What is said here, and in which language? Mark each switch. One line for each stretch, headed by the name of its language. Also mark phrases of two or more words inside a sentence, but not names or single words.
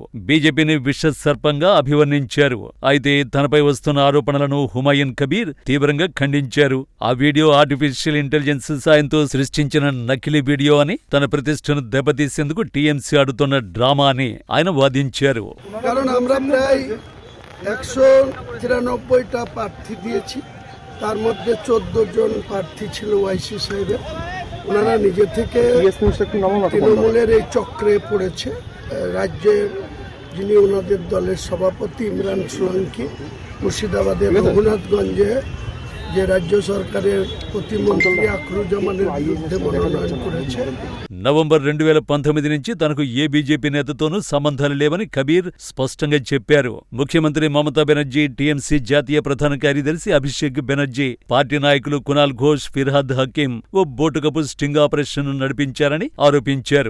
Telugu: బీజేపీని విష సర్పంగా అభివర్ణించారు. అయితే తనపై వస్తున్న ఆరోపణలను హుమాయూన్ కబీర్ తీవ్రంగా ఖండించారు. ఆ వీడియో
English: artificial intelligence
Telugu: సాయంతో సృష్టించిన నకిలీ వీడియో అని, తన ప్రతిష్టను దెబ్బతీసేందుకు టీఎంసీ ఆడుతున్న డ్రామా అని ఆయన వాదించారు.
Bangla: 193টা প্রার্থী দিয়েছি, তার মধ্যে 14 জন প্রার্থী ছিল ওয়াইসি সাহেবের। ওনারা নিজে থেকে তৃণমূলের এই চক্রে পড়েছে। রাজ্যের যিনি ওনাদের দলের সভাপতি ইমরান সোলাঙ্কি মুর্শিদাবাদের রঘুনাথগঞ্জে যে রাজ্য সরকারের প্রতিমন্ত্রী আখরুজ্জামানের বিরুদ্ধে মনোনয়ন করেছে।
Telugu: నవంబర్ 2019 నుంచి తనకు ఏ బీజేపీ నేతతోనూ సంబంధాలు లేవని కబీర్ స్పష్టంగా చెప్పారు. ముఖ్యమంత్రి మమతా బెనర్జీ, టీఎంసీ జాతీయ ప్రధాన కార్యదర్శి అభిషేక్ బెనర్జీ, పార్టీ నాయకులు కునాల్ ఘోష్, ఫిర్హాద్ హకీం ఓ బోటుకపు
English: sting operation
Telugu: నడిపించారని ఆరోపించారు.